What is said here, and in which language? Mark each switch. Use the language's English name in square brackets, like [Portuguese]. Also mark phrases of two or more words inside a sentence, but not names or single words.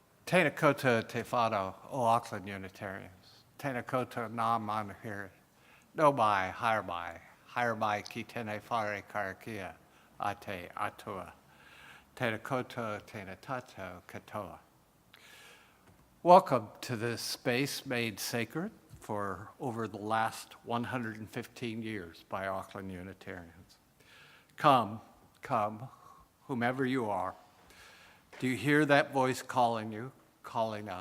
[Māori] Tēnā koutou te whānau o Auckland Unitarians. Tēnā koutou nā manuhiri. No mai, higher mai ki tēnei whare karakia a te atua. Tēnā koutou, tēnā tātou katoa. [English] Welcome to this space made sacred for over the last 115 years by Auckland Unitarians. Come, whomever you are. Do you hear that voice calling you, calling us?